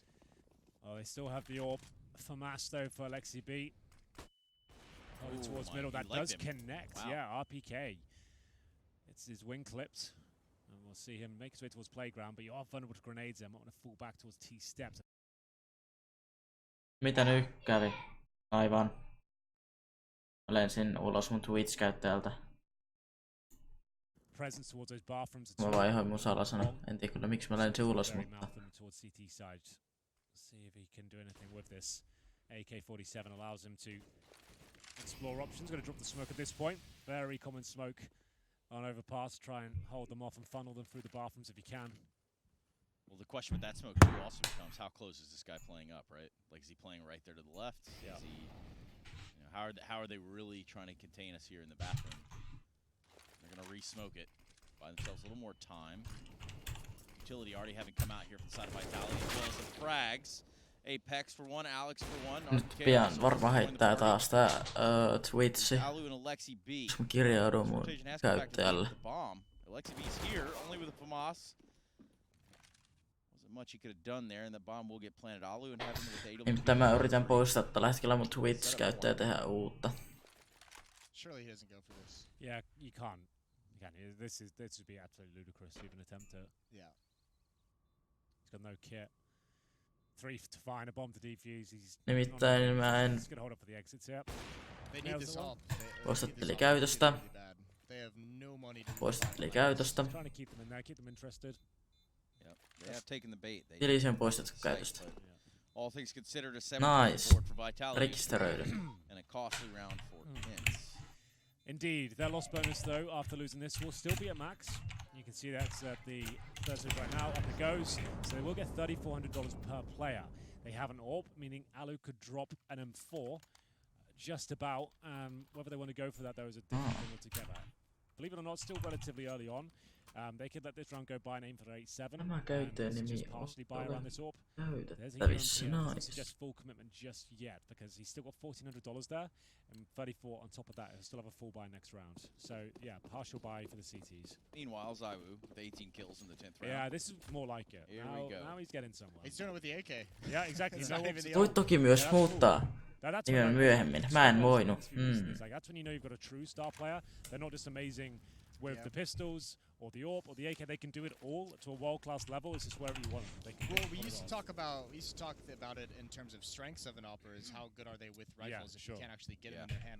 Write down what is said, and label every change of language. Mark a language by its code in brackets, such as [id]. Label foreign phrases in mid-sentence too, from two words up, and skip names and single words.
[en] Oh, they still have the AWP for Masto for Alexi B. Towards middle, that does connect. Wow. Yeah, RPK. It's his wing clipped. And we'll see him make his way towards playground, but you are vulnerable to grenades there. Might want to fall back towards T steps. [fi] Mitä nyt kävi? Aivan. Mä lensin ulos mun Twitch-käyttäjältä. [en] Presence towards those bathrooms. [fi] Mä vaihoin mun salasana. En tiedä kyllä miksi mä lensin ulos, mutta... [en] See if he can do anything with this. AK-47 allows him to explore options. Going to drop the smoke at this point. Very common smoke on overpass. Try and hold them off and funnel them through the bathrooms if you can. Well, the question with that smoke too also becomes how close is this guy playing up, right? Like, is he playing right there to the left? Yeah. Is he, you know, how are they really trying to contain us here in the bathroom? They're going to re-smoke it. Buy themselves a little more time. Utility already having come out here from the side of Vitality, as well as the frags. Apex for one, Alex for one. [fi] Nyt pian varmaan heittää taas tää Twitchi. Jos mä kirjaudun mun käyttäjälle. [en] Alexi B's here, only with a FAMAS. Wasn't much he could have done there, and the bomb will get planted. Alu and having with the [fi] Niin, mutta mä yritän poistaa tällä hetkellä mun Twitch-käyttäjä tehdä uutta. [en] Surely he doesn't go for this. Yeah, you can't. This would be absolutely ludicrous to even attempt it. Yeah. He's got no kit. 3 to find a bomb to defuse. [fi] Nimittäin mä en... [en] He's gonna hold up for the exits, yeah. [fi] Poistatteli käytöstä. Poistatteli käytöstä. [en] Trying to keep them interested. Yep, they have taken the bait. [fi] Tilisi on poistettu käytöstä. [en] All things considered a 7 for Vitality. [fi] Rekisteröidy. [en] And a costly round for Ence. Indeed, their loss bonus though, after losing this, will still be at max. You can see that's at the Thursday right now, up it goes. So they will get $3,400 per player. They have an AWP, meaning Alu could drop an M4. Just about. Whether they want to go for that though is a different thing altogether. Believe it or not, still relatively early on. They could let this round go by and aim for 8-7. [fi] Nämä käyttäjänimi on käytettävissä, [en] nice. Suggest full commitment just yet because he's still got $1,400 there and 34 on top of that. He'll still have a full buy next round. So yeah, partial buy for the CTs. Meanwhile, Zaiwu with 18 kills in the 10th round. Yeah, this is more like it. Here we go. Now he's getting somewhere. He's doing it with the AK. Yeah, exactly. [fi] Voit toki myös muuttaa nimen myöhemmin. Mä en voinut. [en] That's when you know you've got a true star player. They're not just amazing with the pistols or the AWP or the AK. They can do it all to a world-class level. It's just wherever you want them. They can we used to talk about it in terms of strengths of an opera is how good are they with rifles if you can't actually get it in their hand.